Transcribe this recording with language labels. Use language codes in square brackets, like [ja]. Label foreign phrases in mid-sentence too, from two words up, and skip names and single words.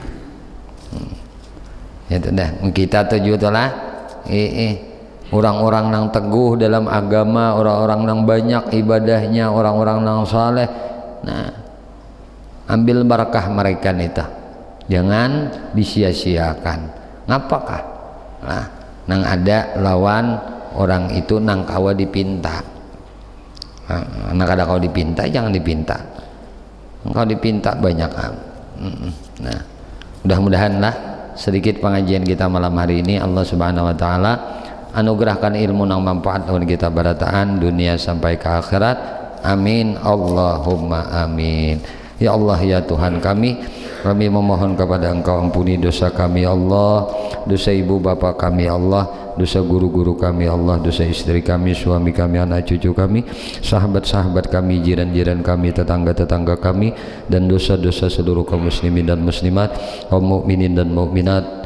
[id] Itu dah kita tujuh lah. Orang-orang yang teguh dalam agama, orang-orang yang banyak ibadahnya, orang-orang yang saleh. Ambil barakah mereka itu, jangan disia-siakan. [bjn] Ngapakah? Nang ada lawan orang itu nang kawa dipinta. Nang ada kau dipinta, jangan dipinta. Engkau dipinta banyak. [id] Mudah-mudahan sedikit pengajian kita malam hari ini [ar] Allah Subhanahu wa taala [id] anugerahkan ilmu nang manfaat untuk kita barataan dunia sampai ke akhirat. [ar] Amin Allahumma amin. [id] Ya Allah ya Tuhan kami memohon kepada Engkau ampuni dosa kami ya Allah, dosa ibu bapa kami ya Allah, dosa guru-guru kami ya Allah, dosa istri kami, suami kami, anak cucu kami, sahabat-sahabat kami, jiran-jiran kami, tetangga-tetangga kami, dan dosa-dosa seluruh kaum muslimin dan muslimat, kaum mukminin dan mukminat.